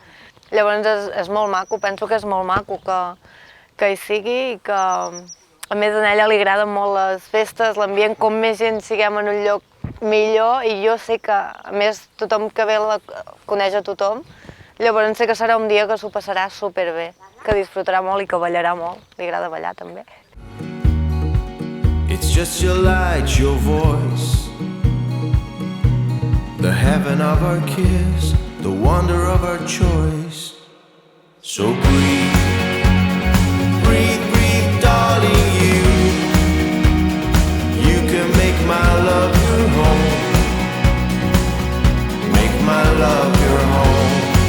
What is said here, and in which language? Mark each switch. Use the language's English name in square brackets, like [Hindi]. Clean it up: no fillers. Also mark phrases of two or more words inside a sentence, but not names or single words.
[Catalan] Llavors és molt maco, penso que és molt maco que hi sigui i que a més a ella li agraden molt les festes, l'ambient, com més gent siguem en un lloc millor, i jo sé que a més tothom que ve la coneix a tothom, llavors sé que serà un dia que s'ho passarà superbé, que disfrutarà molt i que ballarà molt, li agrada ballar també. [English] It's just your light, your voice, the heaven of our kiss, the wonder of our choice. So breathe, breathe, breathe, darling, you can make my love your home, make my love your home.